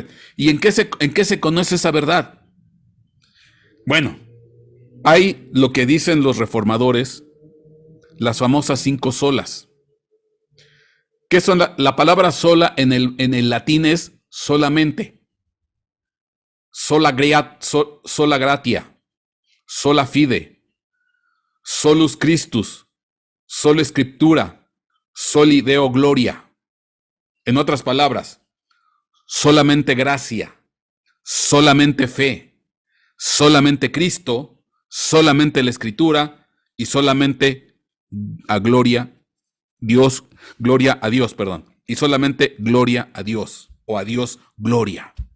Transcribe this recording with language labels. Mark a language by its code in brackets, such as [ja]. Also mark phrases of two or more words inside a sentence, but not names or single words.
[es] ¿Y en qué se conoce esa verdad? Bueno, hay lo que dicen los reformadores, las famosas 5 solas. ¿Qué son la palabra sola en el latín es solamente? [la] Sola gratia, sola fide, solus Christus, sola scriptura, soli deo gloria. [es] En otras palabras, solamente gracia, solamente fe, solamente Cristo, solamente la Escritura y solamente gloria a Dios, y solamente gloria a Dios o a Dios gloria.